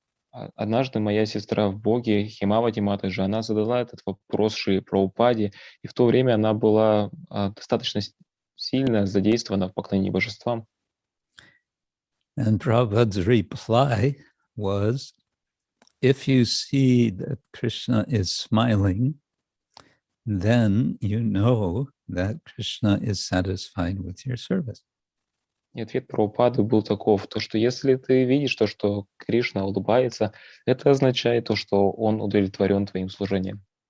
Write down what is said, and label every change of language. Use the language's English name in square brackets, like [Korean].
[Russian] Однажды моя сестра в Боге, Химавати Матаджи, она задала этот вопрос Шри Прабхупаде, и в то время она была достаточно сильно задействована в поклонении божествам. [English] And Prabhupada's reply was, if you see that Krishna is smiling, then you know that Krishna is satisfied with your service. [Russian] И ответ Прабхупады был таков, то, что если ты видишь то, что Кришна улыбается, это означает то, что он удовлетворен твоим служением.